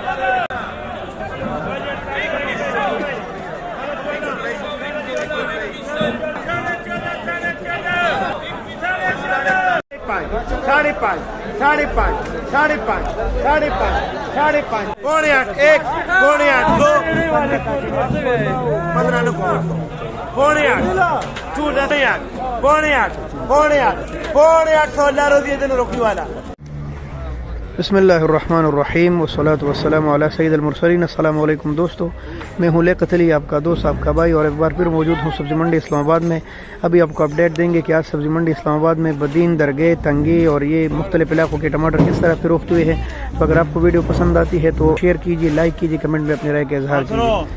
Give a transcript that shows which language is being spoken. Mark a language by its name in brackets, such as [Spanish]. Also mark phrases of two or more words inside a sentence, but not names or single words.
[Arabic] 5 पौने 8 1 पौने 8 2 15 पौने 8 2 पौने 8 16 रोज़ी दिन रोकने वाला। بسم الله الرحمن الرحيم والصلاة والسلام على سيد المرسلين. السلام عليكم [Urdu] دوستوں، میں ہوں لیاقت علی، آپ کا دوست، آپ کا بھائی، اور ایک بار پھر موجود ہوں سبزی منڈی اسلام آباد میں. ابھی آپ کو اپڈیٹ دیں گے کہ آج سبزی منڈی اسلام آباد میں بدین، درگے، تنگی اور یہ مختلف علاقوں کے ٹماٹر کس طرح فروخت ہوئے ہیں. تو اگر آپ کو ویڈیو پسند آتی ہے تو شیئر کیجیے، لائک کیجیے، کمنٹ میں اپنی رائے کا اظہار کیجیے.